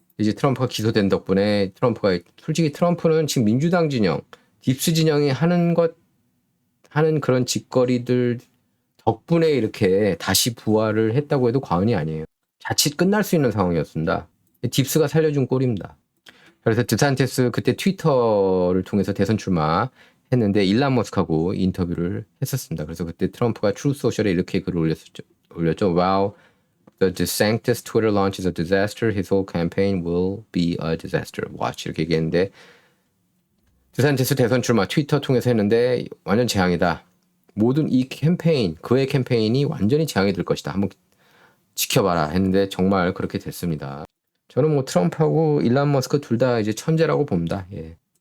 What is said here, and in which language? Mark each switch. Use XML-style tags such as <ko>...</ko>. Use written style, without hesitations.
<ko>이제 트럼프가 기소된 덕분에 솔직히 트럼프는 지금 민주당 진영, 딥스 진영이 하는 그런 짓거리들 덕분에 이렇게 다시 부활을 했다고 해도 과언이 아니에요. 자칫 끝날 수 있는 상황이었습니다. 딥스가 살려준 꼴입니다. 그래서 드산티스 그때 트위터를 통해서 대선 출마했는데 일론 머스크하고 인터뷰를 했었습니다. 그래서 그때 트럼프가 트루스 소셜에 이렇게 글을 올렸죠.</ko> <en>Wow, the DeSantis Twitter launch is a disaster. His whole campaign will be a disaster. Watch</en> <ko>이렇게 얘기했는데 드산티스 대선 출마 트위터 통해서 했는데 완전 재앙이다. 모든 그의 캠페인이 완전히 재앙이 될 것이다. 한번 지켜봐라 했는데 정말 그렇게 됐습니다. 저는 뭐 트럼프하고 일론 머스크 둘 다 이제 천재라고 봅니다. 예.</ko>